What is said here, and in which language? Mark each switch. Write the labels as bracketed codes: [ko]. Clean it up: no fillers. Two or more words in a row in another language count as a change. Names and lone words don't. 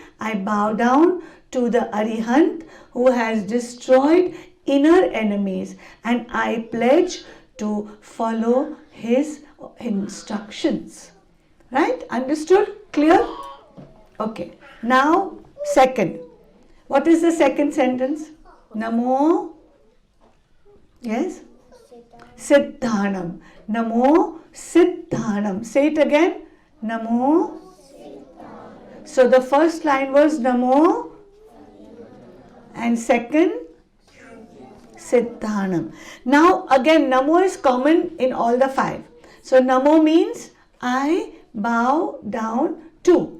[en] I bow down to the Arihant who has destroyed inner enemies and I pledge to follow his instructions. Right? Understood? Clear? Okay. Now, second. What is the second sentence? Namo. Yes? [pra] Siddhanam. Namo Siddhanam. [en] Say it again. Namo. So the first line was Namo and second Siddhanam. Now again Namo is common in all the 5. So Namo means I bow down to.